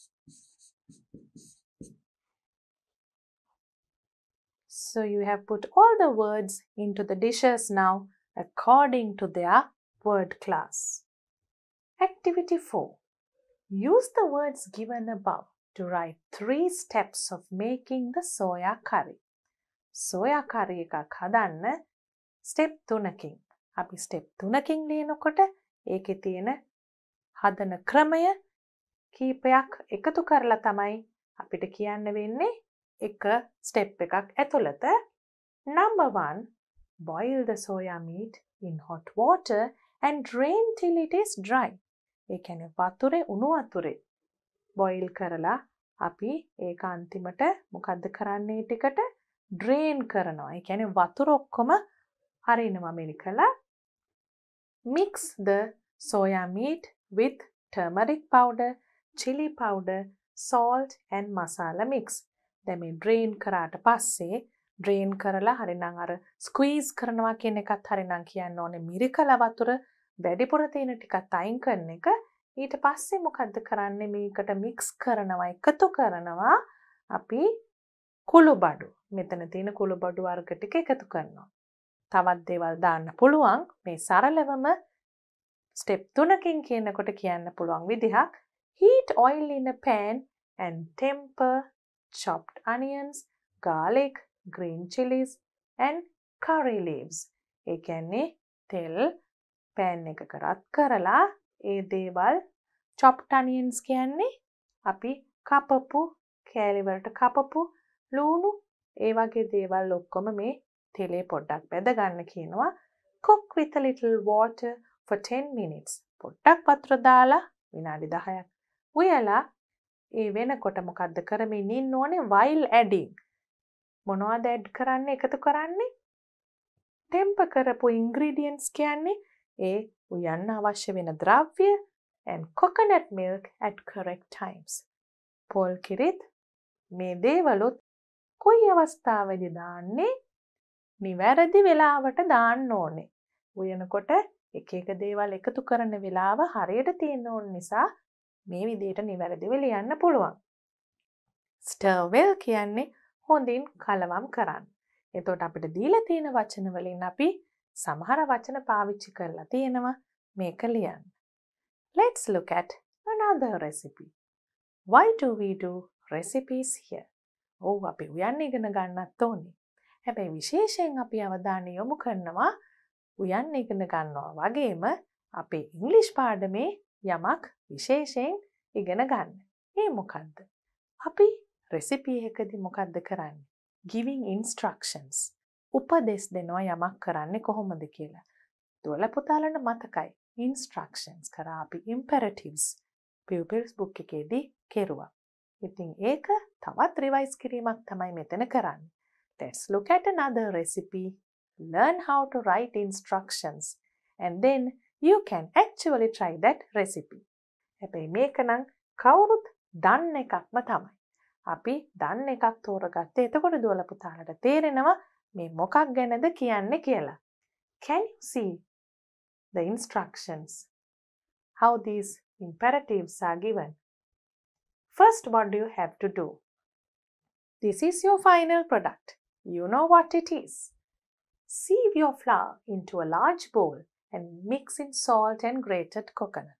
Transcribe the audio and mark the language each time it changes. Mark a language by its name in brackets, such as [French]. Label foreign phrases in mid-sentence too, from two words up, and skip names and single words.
[English] So you have put all the words into the dishes now according to their word class. Activity 4. Use the words given above to write 3 steps of making the soya curry. [Sinhala] Soya curry එකක් හදන්න step 3කින්. අපි step 3කින් ලියනකොට ඒකේ තියෙන හදන ක්‍රමය කීපයක් එකතු කරලා තමයි අපිට කියන්න වෙන්නේ එක step එකක් ඇතුළත. [English] Number 1. Boil the soya meat in hot water and drain till it is dry. [Sinhala] ඒ කියන්නේ වතුරේ උණු වතුරේ boil කරලා අපි ඒක අන්තිමට මොකද්ද කරන්නේ ටිකට drain කරනවා. ඒ කියන්නේ වතුර ඔක්කොම හරිනවා මෙලිකලා. [English] Mix the soya meat with turmeric powder, chili powder, salt and masala mix. [Sinhala] දැන් මේ drain කරාට පස්සේ drain කරලා හරිනම් අර squeeze කරනවා කියන එකත් හරිනම් කියන්න ඕනේ මිරිකලා වතුර වැඩිපුර තියෙන ටිකත් අයින් කරන එක. ඊට පස්සේ මොකද්ද කරන්නේ මේකට mix කරනවා එකතු කරනවා අපි කුළු බඩු. මෙතන තියෙන කුළු බඩු වර්ග ටික එකතු කරනවා. තවත් දේවල් දාන්න පුළුවන්. මේ සරලවම step 3කින් කියනකොට කියන්න පුළුවන් විදිහක් [English] heat oil in a pan and temper chopped onions, garlic, green chilies and curry leaves. [Sinhala] ඒ කියන්නේ තෙල් pan එකක රත් කරලා ඒ දේවල් [English] chopped onions [Sinhala] කියන්නේ අපි කපපු කෑලි වලට කපපු ලුණු ඒ වගේ දේවල් ඔක්කොම මේ තෙලේ පොඩ්ඩක් බෙද ගන්න කියනවා. [English] Cook with a little water for 10 minutes. [Sinhala] පොඩ්ඩක් වතුර දාලා විනාඩි 10ක් උයලා ඒ වෙනකොට මොකද්ද කරමින් ඉන්න ඕනේ [English] while adding. [Sinhala] මොනවද add කරන්නේ එකතු කරන්නේ? temper කරපු ingredients කියන්නේ ඒ උයන්න අවශ්‍ය වෙන ද්‍රව්‍ය [English] and coconut milk at correct times. [Sinhala] පොල් කිරිත් මේ දේවලුත් කොයි අවස්ථාවේදී දාන්නේ? නිවැරදි වෙලාවට දාන්න ඕනේ. උයනකොට එක එක දේවල් එකතු කරන වෙලාව හරියට තියෙන්න ඕන නිසා මේ විදිහට නිවැරදිව ලියන්න පුළුවන්. [English] stir well [Sinhala] කියන්නේ හොඳින් කලවම් කරන්න. එතකොට අපිට දීලා තියෙන වචන වලින් අපි සමහර වචන පාවිච්චි කරලා තියෙනවා මේක ලියන්න. [English] Let's look at another recipe. Why do we do recipes here? [Sinhala] ඔව් අපි උයන්න ඉගෙන ගන්නත් ඕනේ. හැබැයි විශේෂයෙන් අපි අවධානය යොමු කරනවා උයන්න ඉගෙන ගන්නවා වගේම අපේ ඉංග්‍රීසි පාඩමේ යමක් විශේෂයෙන් ඉගෙන ගන්න. ඒ මොකද්ද? අපි රෙසිපි එකකදී මොකද්ද කරන්නේ? [English] Giving instructions. [Sinhala] උපදෙස් දෙනවා යමක් කරන්නේ කොහොමද කියලා. දුවලා පුතාලට මතකයි. Instructions කරා අපි [English] imperatives Pupils book [Sinhala] එකේදී කෙරුවා. ඉතින් ඒක තවත් රිවයිස් කිරීමක් තමයි මෙතන කරන්නේ. [English] Let's look at another recipe. Learn how to write instructions and then you can actually try that recipe. [Sinhala] හැබැයි මේක නම් කවුරුත් දන්න එකක්ම තමයි. අපි දන්න එකක් තෝරගත්තේ. එතකොට දුවලා පුතාලට තේරෙනවා මේ මොකක් ගැනද කියන්නේ කියලා. [English] Can you see the instructions? How these imperatives are given? First, what do you have to do? This is your final product. You know what it is. Sieve your flour into a large bowl and mix in salt and grated coconut.